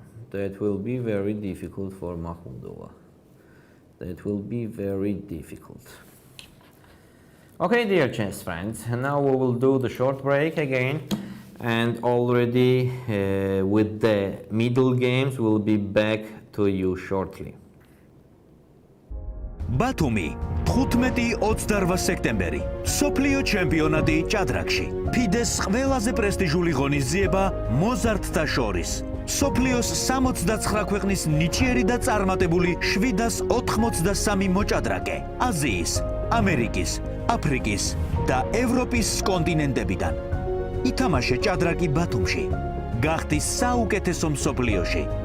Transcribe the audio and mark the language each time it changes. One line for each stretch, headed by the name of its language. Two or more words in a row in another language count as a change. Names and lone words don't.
English: That will be very difficult for Mahmudova. That will be very difficult. Okay, dear chess friends, now we will do the short break again, and already with the middle games we'll be back to you shortly.
Georgian: ბათუმი 15-28 სექტემბერი სოფლიო ჩემპიონატი ჭადრაკში ფიდეს ყველაზე პრესტიჟული ღონისძიება მოზარდთა შორის სოფლიოს 69 ქვეყნის ნიჭიერი და წარმატებული 783 მოჭადრაკე აზიის, ამერიკის, აფრიკის და ევროპის კონტინენტებიდან ითამაშე ჭადრაკი ბათუმში გახდი საუკეთესო მსოფლიოში